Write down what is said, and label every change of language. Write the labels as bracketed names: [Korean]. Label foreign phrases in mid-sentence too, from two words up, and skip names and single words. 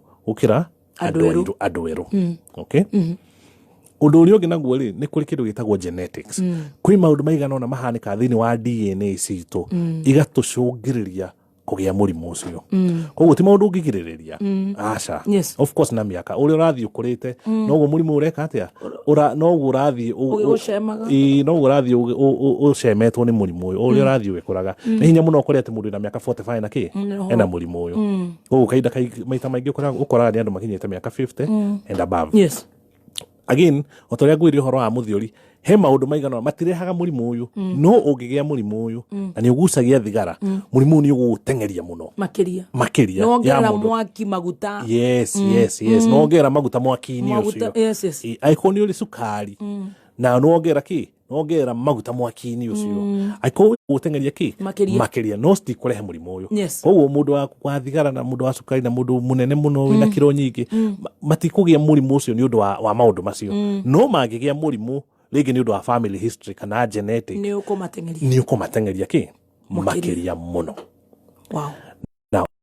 [Kikuyu] gukira andu eru okay undu uri ungi naguo ri ni kuri kindu gitagwo genetics kwi maundu maigana ona mahanika thiini wa DNA citu igatucungiriria kugia murimu ucio koguo ti maundu ungigiriria aca [English] of course [Kikuyu] na miaka uri urathii ukurite noguo murimu ureka atia noguo urathii noguo urathii ucemetwo ni murimu uyu uri urathii wikuraga ni hinya muno ukore ati mundu na miaka 45 na ki ena murimu uyu koguo kaida maita maingi ukora ni andu makinyite miaka 50 [English] and above [Kikuyu] again otoria ngwiri uhoro wa muthiori he maundu maigana matirehaga murimu uyu no ungigia murimu uyu na ni ugucagia thigara murimu ni ugutengeria muno makiria no ngera mwaki maguta yes no ngera maguta mwaki-ini ucio aiko ni uri sukari na no ngera ki no ngera maguta mwaki-ini ucio aiko ugutengeria ki makiria no sti kurehe murimu uyu koguo mundu wa thigara na mundu wa sukari na mundu munene muno wina kiro nyingi matikugia murimu ucio ni undu wa maundu macio no magigia murimu rigi ni undu wa [English] family history [Kikuyu] kana genetic ni ukumatengeria ki makiria muno now